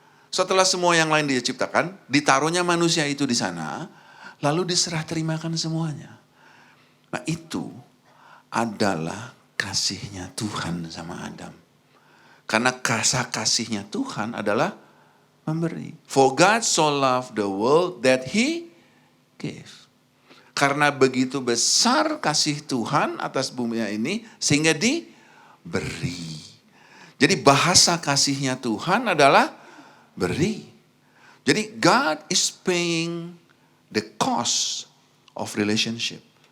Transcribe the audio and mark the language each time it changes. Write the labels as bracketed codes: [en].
[id] Setelah semua yang lain dia ciptakan, ditaruhnya manusia itu di sana, lalu diserah terimakan semuanya. Nah itu adalah kasihnya Tuhan sama Adam. Karena kasihnya Tuhan adalah memberi. [en] For God so loved the world that He gave. [id] Karena begitu besar kasih Tuhan atas bumi ini, sehingga diberi. Jadi bahasa kasihnya Tuhan adalah beri. Jadi [en] God is paying the cost of relationship.